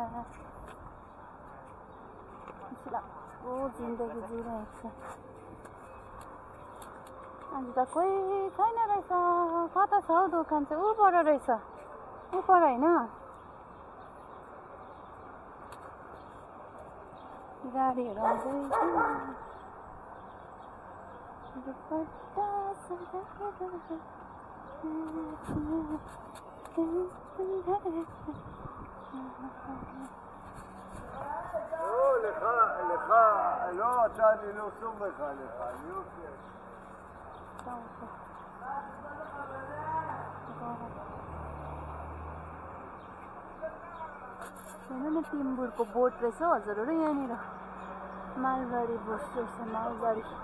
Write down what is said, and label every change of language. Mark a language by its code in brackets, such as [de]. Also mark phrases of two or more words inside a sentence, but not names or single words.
[ne] लाग्दो जिन्दगी जिइरहेको छ। आज त कोही छैन रहेछ, कता छ हौ दोकान चाहिँ? ऊपर रहेछ, ऊपर होइन, गाडीहरू आउँदैछ। [he] לך, לא, אתה, אני לא סומך עליך, אני עושה. [ne] हेर्नु न टिम्बुरको बोट रहेछ हजुरहरू, यहाँनिर मालगाडी बोट रहेछ, मालगाडी।